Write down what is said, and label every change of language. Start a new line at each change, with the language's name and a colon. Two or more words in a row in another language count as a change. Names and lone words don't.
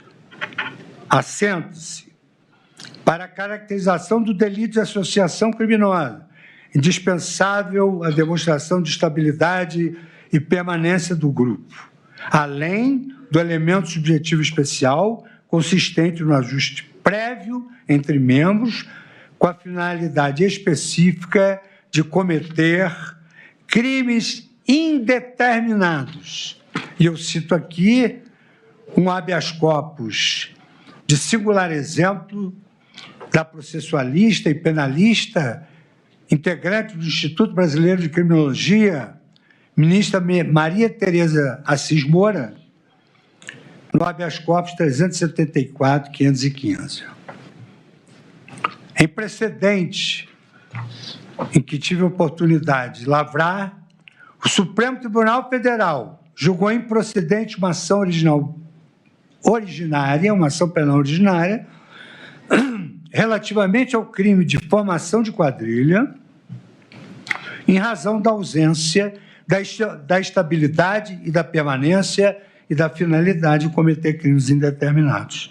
Portuguese: Assenta-se, para a caracterização do delito de associação criminosa, indispensável a demonstração de estabilidade e permanência do grupo, além do elemento subjetivo especial, consistente no ajuste prévio entre membros, com a finalidade específica de cometer crimes indeterminados. E eu cito aqui um
Latin: habeas corpus
Portuguese: de singular exemplo da processualista e penalista, integrante do Instituto Brasileiro de Criminologia, ministra Maria Tereza Assis Moura, no
Latin: habeas corpus
Portuguese: 374.515. Em precedente em que tive a oportunidade de lavrar, o Supremo Tribunal Federal julgou improcedente uma ação originária, uma ação penal originária, relativamente ao crime de formação de quadrilha, em razão da ausência da estabilidade e da permanência e da finalidade de cometer crimes indeterminados.